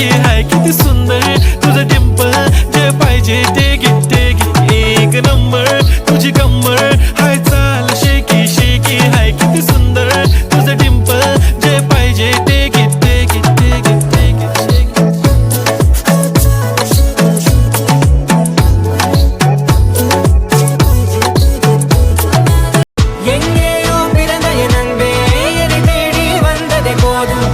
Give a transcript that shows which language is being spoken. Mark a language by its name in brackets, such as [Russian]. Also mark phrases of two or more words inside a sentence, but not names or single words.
[Marathi] हाय किती सुंदर तुझं डिंपल जे पाहिजे ते घे एक नंबर तुझी कंबर हाय चाल शेकी शेकी हाय किती सुंदर तुझं डिंपल जे पाहिजे ते घे [Tamil] எங்கேயோ பிறந்த என் அன்பே என்னை தேடி வந்ததே போதும்